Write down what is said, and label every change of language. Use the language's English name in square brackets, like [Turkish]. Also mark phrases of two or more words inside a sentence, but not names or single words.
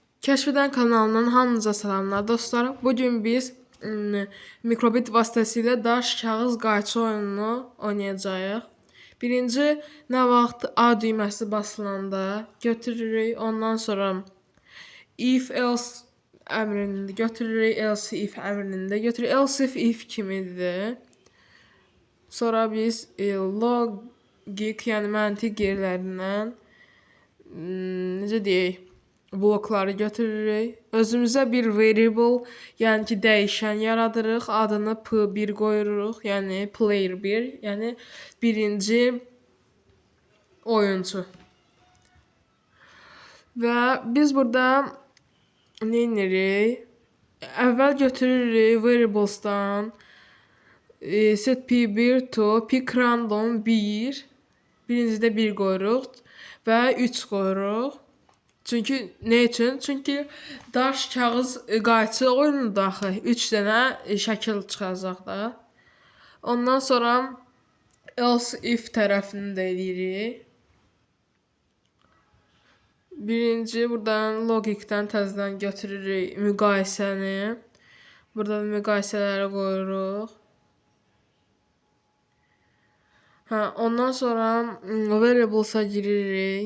[Azerbaijani] Kəşf kanalından hamınıza salamlar dostlar. Bugün biz mikrobit vasitəsilə daş, kağız, qayçı oyununu oynayacağıq. Birinci nə vaxt A düyməsi basılanda götürürük. Ondan sonra [English] if else [Azerbaijani] əmrini götürürük. [English] Else if [Azerbaijani] əmrini də götürürük. [English] Else if [Azerbaijani] kimidir. Sonra biz logik, yəni məntiq yerlərindən necə deyək, blokları götürürük. Özümüzə bir variable, yəni ki, dəyişən yaradırıq. Adını P1 qoyuruq, yəni player 1, yəni birinci oyunçu. Və biz burada nə edirik? Əvvəl götürürük variables'dan [English] set P1 to pick random 1. [Azerbaijani] Birincidə 1 qoyuruq və 3 qoyuruq. Çünki nə üçün? Çünki daş, kağız, qayçı oyununda axı 3 dənə şəkil çıxacaq da. Ondan sonra [English] else if [Azerbaijani] tərəfini də eləyirik. Birinci buradan logikdən təzədən götürürük müqayisəni. Burada müqayisələri qoyuruq. Ondan sonra variables'a giririk.